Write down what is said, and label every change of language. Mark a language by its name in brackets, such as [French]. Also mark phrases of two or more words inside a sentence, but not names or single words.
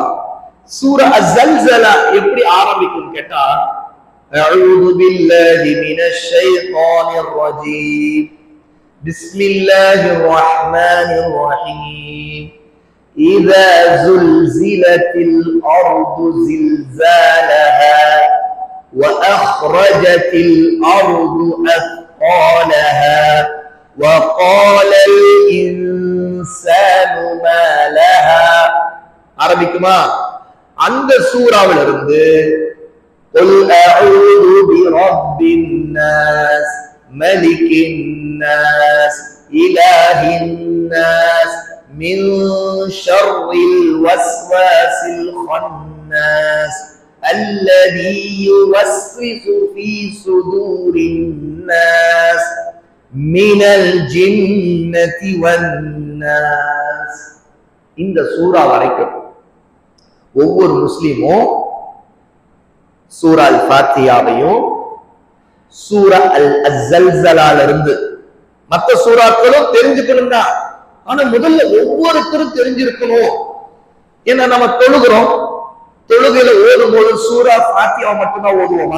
[Tamil] சூரா அஸ்-ஸல்ஸலா எப்படி ஆரம்பிக்கும் கேட்டா, [Arabic] أعوذ بالله من الشيطان الرجيم بسم الله الرحمن الرحيم إذا زلزلت الأرض زلزالها وأخرجت الأرض أثقالها وقال الإنسان ما لها. [Tamil] ஆரம்பிக்குமா? அந்த சூராவில இருந்து [Arabic] قل أعوذ برب الناس ملك الناس إله الناس من شر الوسواس الخناس الذي يوسوس في صدور الناس من الجنة والناس. [Tamil] இந்த சூரா வரைக்கும் ஒவ்வொரு முஸ்லிமும் சூரா அல் ஃபாத்தியாவையும் சூரா அல் ஸல்ஸலால இருந்து மற்ற சூறாக்களும் தெரிஞ்சுக்கணும் தான். ஆனா முதல்ல ஒவ்வொருத்தரும் தெரிஞ்சிருக்கணும். ஏன்னா நம்ம தொழுகிறோம், தொழுகையில ஓதும் போது சூரா ஃபாத்தியாவை மட்டும்தான் ஓதுவோமா?